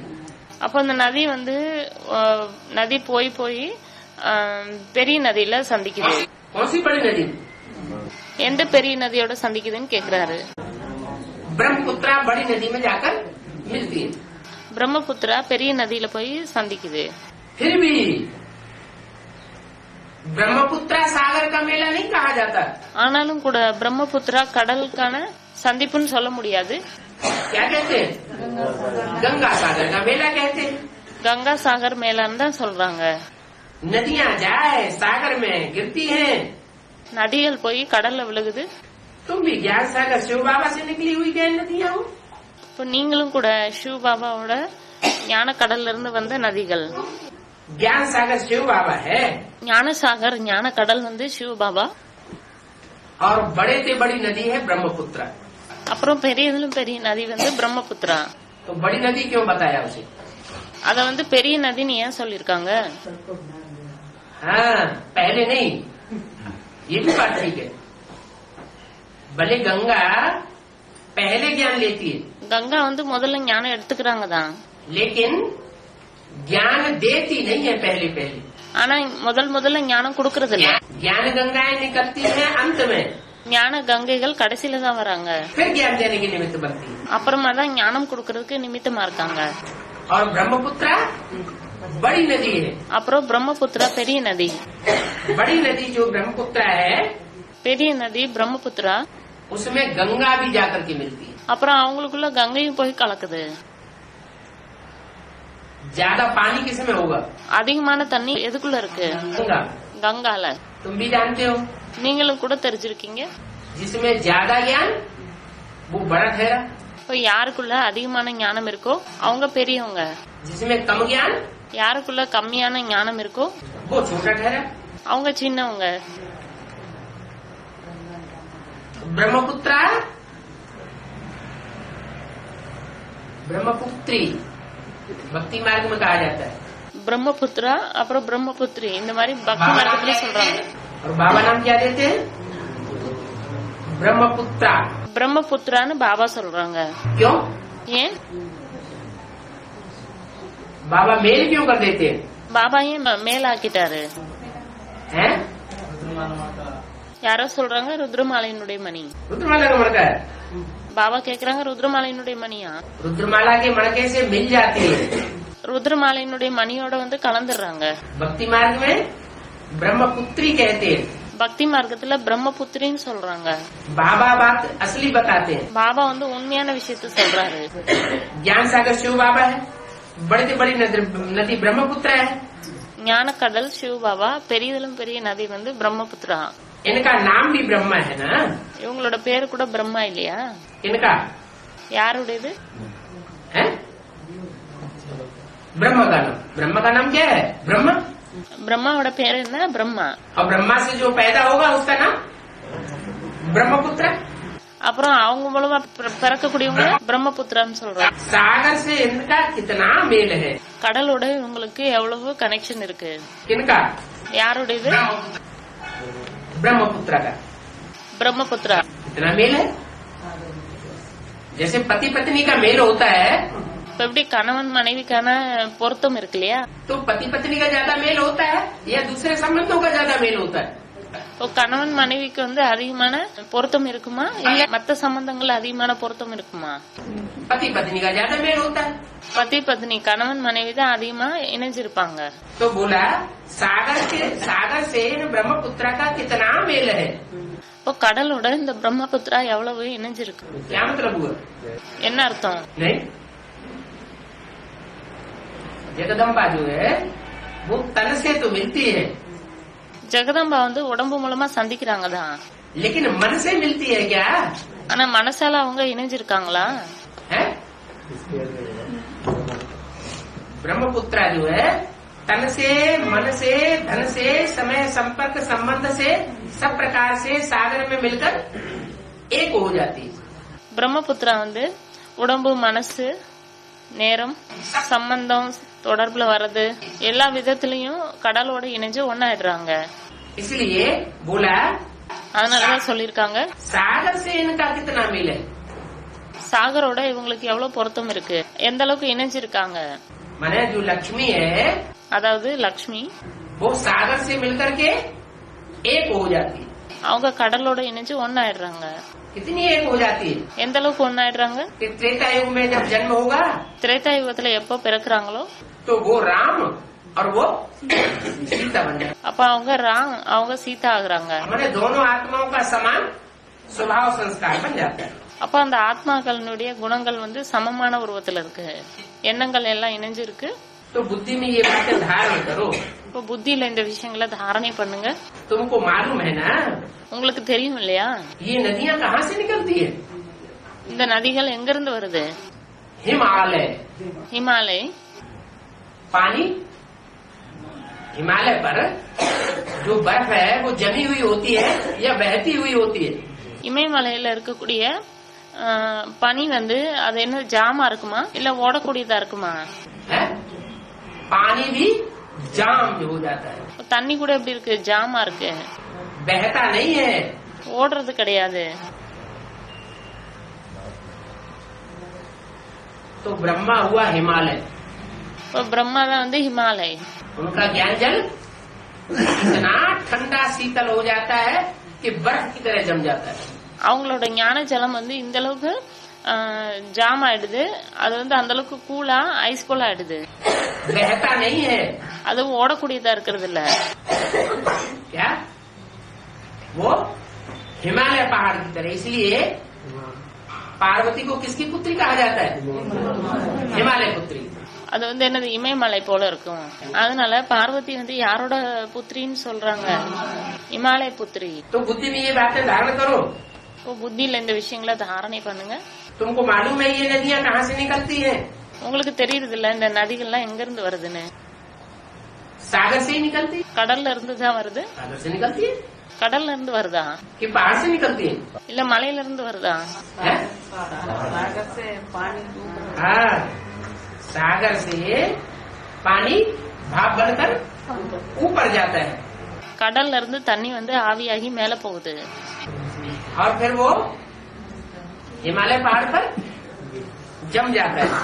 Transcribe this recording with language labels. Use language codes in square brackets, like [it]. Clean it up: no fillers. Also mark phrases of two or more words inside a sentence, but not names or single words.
[ta] அப்ப அந்த நதி வந்து நதி போய் போய் பெரிய நதியில சந்திக்குது. [hi] कौन सी बड़ी नदी? [ta] எந்த பெரிய நதியோட சந்திக்குதுன்னு கேக்குறாரு. [hi] ब्रह्मपुत्रा बड़ी नदी में जाकर मिलती है। [ta] பிரம்மபுத்திரா பெரிய நதியில போய் சந்திக்குது. [hi] फिर भी ब्रह्मपुत्रा सागर का मेला नहीं कहा जाता। [ta] ஆனாலும் கூட பிரம்மபுத்திரா கடலுக்கான சந்திப்புன்னு சொல்ல முடியாது. [hi] क्या कहते हैं? गंगा सागर का मेला कहते हैं। [ta] கங்கா சாகர் மேலான்னு தான் சொல்றாங்க. [hi] नदियाँ जाए सागर में गिरती हैं। [ta] நதிகள் போய் கடல்ல விழுகுது. [hi] तुम भी ज्ञान सागर शिव बाबा से निकली हुई गए नदियाँ हो। [ta] இப்ப நீங்களும் கூட சிவ பாபாவோட ஞான கடல்ல இருந்து வந்த நதிகள். [hi] ज्ञान सागर शिव बाबा है [ta] ஞான சாகர் ஞான கடல் வந்து சிவ பாபா. [hi] और बड़े से बड़ी नदी है ब्रह्मपुत्र। [ta] அப்புறம் பெரியதிலும் பெரிய நதி வந்து பிரம்மபுத்திரா. [hi] तो बड़ी नदी क्यों बताया उसे? [ta] அத வந்து பெரிய நதின்னு ஏன் சொல்லிருக்காங்க? [hi] हाँ, पहले नहीं, ये भी बात ठीक है। भले गंगा पहले ज्ञान लेती है, [ta] கங்கா வந்து முதல்ல ஞானம் எடுத்துக்கிறாங்க தான், [hi] लेकिन ज्ञान देती नहीं है पहले पहले। [ta] ஆனா முதல்ல ஞானம் கொடுக்கறது இல்ல. [hi] ज्ञान गंगाएं निकलती है अंत में, [ta] ஞான கங்கைகள் கடைசியில தான் வராங்க. [hi] फिर ज्ञान देने की निमित्त बनती है। [ta] அப்புறமா தான் ஞானம் கொடுக்கறதுக்கு நிமித்தமா இருக்காங்க. [hi] और ब्रह्मपुत्रा बड़ी नदी है। [ta] அப்புறம் பிரம்மபுத்திரா பெரிய நதி. [hi] बड़ी नदी जो ब्रह्मपुत्रा है [ta] பெரிய நதி பிரம்மபுத்திரா. [hi] उसमें गंगा भी जाकर के मिलती है। [ta] அப்புறம் அவங்களுக்குள்ள கங்கையும் போய் கலக்குது. [hi] ज्यादा पानी किसमें होगा? [ta] அதிகமான தண்ணி எதுக்குள்ள இருக்கு? [hi] गंगा। [ta] கங்கால. [hi] तुम भी जानते हो, [ta] நீங்களும் கூட தெரிஞ்சிருக்கீங்க. [hi] जिसमें ज्यादा ज्ञान वो बड़ा ठहरा, [ta] இப்ப யாருக்குள்ள அதிகமான ஞானம் இருக்கோ அவங்க பெரியவங்க, [hi] जिसमें कम ज्ञान [ta] யாருக்குள்ள கம்மியான ஞானம் இருக்கோ [hi] वो छोटा ठहरा। [ta] அவங்க சின்னவங்க. [hi] ब्रह्मपुत्रा ब्रह्मपुत्री भक्ति मार्ग में कहा जाता है। [ta] பிரம்மபுத்திரா அப்புறம் பிரம்மபுத்திரி இந்த மாதிரி பக்தி மார்க்கத்துல சொல்றாங்க. [hi] और बाबा नाम क्या देते हैं? ब्रह्मपुत्रा। [ta] பிரம்மபுத்திரான்னு பாபா சொல்றாங்க. [hi] क्यों? [ta] ஏன் [hi] बाबा मेल क्यों कर देते हैं? [ta] பாபா ஏன் மேலாக்கிட்டாரு? [hi] हैं? [ta] யாரோ சொல்றாங்க ருத்ரமாலையினுடைய மணி. [hi] रुद्रमाला का मणका है। [ta] பாபா கேக்குறாங்க ருத்ரமாலையினுடைய மணியா? [hi] रुद्रमाला के मणके से मिल जाती है। [ta] ருத்ரமாலையினுடைய மணியோட வந்து கலந்துடுறாங்க. [hi] भक्ति मार्ग में ब्रह्मपुत्री कहते हैं। [ta] பக்தி மார்க்கத்துல பிரம்மபுத்திரின்னு சொல்றாங்க. [hi] बाबा बात असली बताते हैं। [ta] பாபா வந்து உண்மையான விஷயத்த சொல்றாரு. [hi] ज्ञान सागर शिव बाबा है, बड़ी से बड़ी नदी ब्रह्मपुत्र है। [ta] ஞான கடல் சிவ பாபா, பெரியதிலும் பெரிய நதி வந்து பிரம்மபுத்திரா. [hi] इनका नाम भी ब्रह्मा है ना? [ta] இவங்களோட பேரு கூட பிரம்மா இல்லையா? [hi] इनका [ta] யாருடையது? [hi] है ब्रह्म का नाम क्या है? ब्रह्मा। [ta] பிரம்மாவோட பேரு என்ன? பிரம்மா. [hi] और ब्रह्मा से जो पैदा होगा उसका नाम ब्रह्मपुत्र। [ta] அப்புறம் அவங்க மூலமா பிறக்கக்கூடியவங்க பிரம்மபுத்திரான்னு சொல்றாங்க. [hi] सागर से इनका कितना मेल है? [ta] கடலோட இவங்களுக்கு எவ்வளவு கனெக்ஷன் இருக்கு? [hi] इनका [ta] யாருடையது? [hi] ब्रह्मपुत्र का [ta] பிரம்மபுத்திரா. [hi] कितना मेल है? जैसे पति पत्नी का मेल होता है, [ta] இப்ப எப்படி கணவன் மனைவிக்கான பொருத்தம் இருக்கு இல்லையா? [hi] तो पति पत्नी का ज्यादा मेल होता है या दूसरे संबंधों का ज्यादा मेल होता है? [ta] இப்போ கணவன் மனைவிக்கு வந்து அதிகமான பொருத்தம் இருக்குமா இல்ல மத்த சம்பந்தங்கள் அதிகமான பொருத்தம் இருக்குமா? [hi] पति पत्नी का ज्यादा मेल होता है। पति पत्नी [ta] கணவன் மனைவி தான் அதிகமா இணைஞ்சிருப்பாங்க. [hi] तो बोला सागर से ब्रह्मपुत्र का कितना मेल है? [ta] இப்போ கடலோட இந்த பிரம்மபுத்திரா எவ்வளவு இணைஞ்சிருக்கு? [hi] क्या मतलब हुआ? [ta] என்ன அர்த்தம்? [hi] नहीं, जगदम्बा जो है वो तन से तो मिलती है, [ta] ஜெகதம்பா வந்து உடம்பு மூலமா சந்திக்கிறாங்க தான், [hi] लेकिन मन से मिलती है क्या? [ta] ஆனா மனசால அவங்க இணைஞ்சிருக்காங்களா? [hi] है? ब्रह्मपुत्रा जो है तन से, मन से, धन से, समय, संपर्क, संबंध से, सब प्रकार से सागर में मिलकर एक हो जाती है। [ta] பிரம்மபுத்திரா வந்து உடம்பு, மனசு, நேரம், சம்பந்தம், தொடர்புல வர்றது எல்லா விதத்திலயும் கடலோட இணைஞ்சு ஒன்னாயிடுறாங்க. [hi] इसलिए बोला, [ta] அதனாலதான் சொல்லிருக்காங்க [hi] सागर से इनका कितना मिल है, [ta] சாகரோட இவங்களுக்கு எவ்வளவு பொருத்தம் இருக்கு, எந்த அளவுக்கு இணைஞ்சிருக்காங்க. [hi] माने जो लक्ष्मी है [ta] அதாவது லக்ஷ்மி [hi] वो सागर से मिलकर के एक हो जाती है। [ta] அவங்க கடலோட இணைஞ்சு ஒன்னாயிடுறாங்க. [hi] कितनी एक हो जाती है [ta] எந்த அளவுக்கு ஒன்னாயிடுறாங்க, [hi] कि त्रेता युग में जब जन्म होगा [ta] திரேதா யுகத்துல எப்போ பிறக்குறாங்களோ [hi] तो वो राम और वो सीता बन जाए। [ta] அப்ப அவங்க சீதா ஆகுறாங்க. [hi] मैंने दोनों आत्माओं का समान स्वभाव संस्कार बन जाता है। [ta] அப்ப அந்த ஆத்மாக்களுடைய குணங்கள் வந்து சமமான உருவத்துல இருக்கு, எண்ணங்கள் எல்லாம் இணைஞ்சு இருக்கு. [hi] तो बुद्धि में ये बातें धारण करो। [ta] இப்ப புத்தியில இந்த விஷயங்களை தாரணை பண்ணுங்க. [hi] तुमको मालूम है ना [ta] உங்களுக்கு தெரியும் இல்லையா, [hi] ये नदियाँ कहाँ से निकलती है? [ta] இந்த நதிகள் எங்க இருந்து வருது? [hi] हिमालय। हिमालय पानी हिमालय पर जो बर्फ है वो जमी हुई होती है या बहती हुई होती है? [ta] இமயமலையில இருக்கக்கூடிய பனி வந்து அது என்ன ஜாமா இருக்குமா இல்ல ஓடக்கூடியதா இருக்குமா? [hi] है? पानी भी जाम हो जाता है, [ta] தண்ணி கூட எப்படி இருக்கு, ஜாமா இருக்கு, [hi] बहता नहीं है। [ta] ஓடுறது கிடையாது. [hi] तो ब्रह्मा हुआ हिमालय, [ta] இப்ப பிரம்மா தான் வந்து ஹிமாலய். [hi] उनका ज्ञान जल इतना ठंडा शीतल हो जाता है कि बर्फ की तरह जम जाता है। [ta] அவங்களோட ஞான ஜலம் வந்து இந்த அளவுக்கு ஜாம் ஆயிடுது, அது வந்து அந்த அளவுக்கு கூலா ஐஸ் போல ஆயிடுது. [hi] बहता नहीं है, [ta] அது ஓடக்கூடியதா இருக்கிறது இல்ல. [hi] क्या वो हिमालय पहाड़ की तरह। इसलिए पार्वती को किसकी पुत्री कहा जाता है? हिमालय पुत्री। [ta] அது வந்து என்னது, இமயமலை போல இருக்கும். அதனால பார்வதி வந்து யாரோட புத்திரின்னு சொல்றாங்க? இமாலய புத்திரி. [hi] तो बुद्धि में ये बातें धारण करो। [ta] இப்போ புத்தியில இந்த விஷயங்களை தாரணை பண்ணுங்க. [hi] तुमको मालूम है ये नदियाँ कहाँ से निकलती हैं? [ta] உங்களுக்கு தெரியுது இல்ல இந்த நதிகள்லாம் எங்க இருந்து வருதுன்னு? [hi] सागर से ही निकलती, [ta] கடல்ல இருந்து தான் வருது. [hi] सागर से निकलती है [ta] கடல்ல இருந்து வருதா [hi] कि पहाड़ से निकलती है? [ta] இல்ல மலையில இருந்து வருதா? [hi] है? सागर से पानी हाँ, सागर से पानी भाप बनकर ऊपर जाता है [ta] கடல்ல இருந்து தண்ணி வந்து ஆவியாகி மேல போகுது. [hi] और फिर वो हिमालय पहाड़ पर जम जाता है।